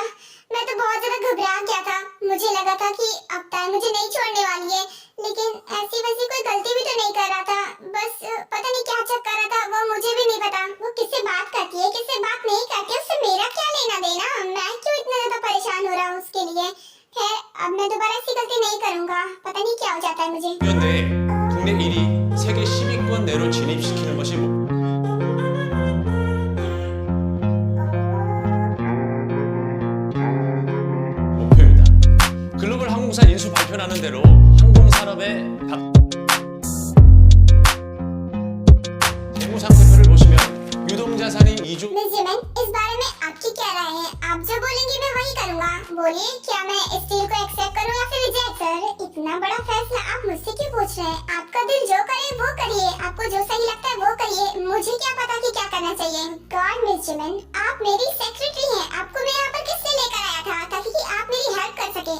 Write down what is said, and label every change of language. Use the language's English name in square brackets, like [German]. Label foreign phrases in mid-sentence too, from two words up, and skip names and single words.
[Hindi] मैं तो बहुत ज्यादा घबरा गया था, मुझे लगा था कि अब तक मुझे नहीं छोड़ने वाली है, लेकिन ऐसी वैसी कोई गलती भी तो नहीं कर रहा था, बस पता नहीं क्या चेक कर रहा था, वो मुझे भी नहीं पता। वो किससे बात करती है, किससे बात नहीं करती है, उससे मेरा क्या लेना देना, मैं क्यों इतना ज्यादा परेशान हो रहा हूँ उसके लिए। खैर अब मैं दोबारा ऐसी गलती नहीं करूँगा, पता नहीं क्या हो जाता है मुझे। [Korean] 그런데 국내 1위, 세계 10위권 내로 진입시키는 것이 목표입니다. 글로벌 항공사 인수 발표하는 대로 항공산업의 재무상태표를 보시면 유동자산이 2조 [Hindi] मिस जिमिन, इस बारे में आपकी क्या राय है? आप जो बोलेंगी मैं वही करूँगा। बोलिए, क्या मैं इस डील को एक्सेप्ट करूँ या फिर रिजेक्ट? सर इतना बड़ा फैसला आप मुझसे क्यों पूछ रहे हैं? आपका दिल जो करे वो करिए, आपको जो सही लगता है वो करिए, मुझे क्या पता कि क्या करना चाहिए। गॉड मिस जिमिन, आप मेरी सेक्रेटरी हैं, आपको मैं यहाँ पर किसने लेकर आया था ताकि कि आप मेरी हेल्प कर सके?